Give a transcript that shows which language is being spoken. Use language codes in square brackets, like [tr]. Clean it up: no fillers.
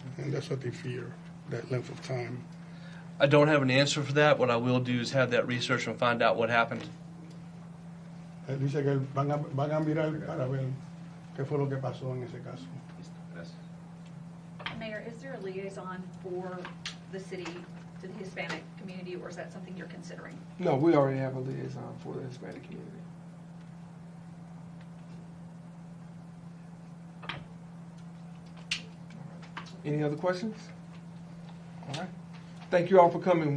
[en] And that's what they fear, that length of time. I don't have an answer for that. What I will do is have that research and find out what happened. [es] Él dice que van a mirar para ver qué fue lo que pasó en ese caso. [en] Mayor, is there a liaison for the city to the Hispanic community, or is that something you're considering? No, we already have a liaison for the Hispanic community. Any other questions? All right. Thank you all for coming.